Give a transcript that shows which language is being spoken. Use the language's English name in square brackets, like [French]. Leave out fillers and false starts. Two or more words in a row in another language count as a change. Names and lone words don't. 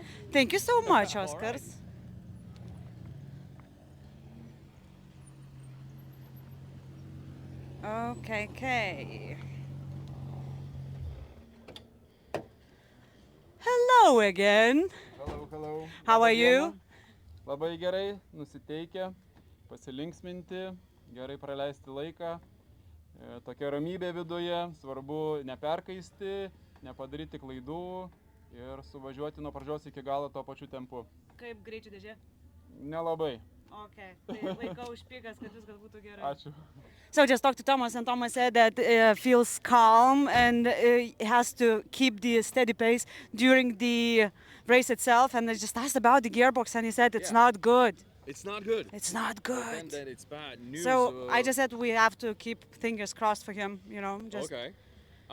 [English] Thank you so much, Oscars. Okay. Hello again. Hello. How are you? [Lithuanian] Labai gerai, nusiteikę, pasilinksminti, gerai praleisti laiką. Tokia ramybė viduje, svarbu neperkaisti, nepadaryti klaidų ir suvažiuoti nuo pradžios iki galo tuo pačiu tempu. Kaip greičių dėžė? Nelabai. [English] Okay. [Lithuanian] Tai laikau užpykas, kad viskas būtų gerai. Ačiū. [English] So I just talked to Thomas, and Thomas said that feels calm and has to keep the steady pace during the race itself. And I just asked about the gearbox, and he said it's not good. It's not good. It's not good. Then it's bad news. So I just said we have to keep fingers crossed for him, you know.